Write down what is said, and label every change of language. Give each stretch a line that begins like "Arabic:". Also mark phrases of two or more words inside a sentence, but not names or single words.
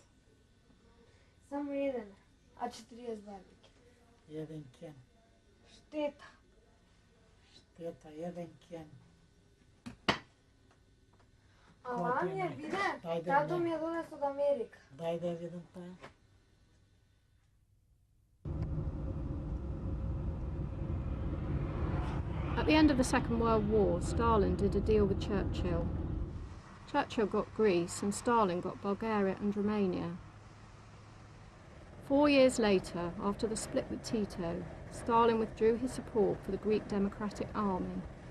Macedonian: Само еден, а 40 бабики. Еден кен. Штета. Штета, еден кен. А ова ми е виден, тато ми е донес од Америка. Дај да видам таа.
English: At the end of the Second World War, Stalin did a deal with Churchill. Churchill got Greece and Stalin got Bulgaria and Romania. 4 years later, after the split with Tito, Stalin withdrew his support for the Greek Democratic Army.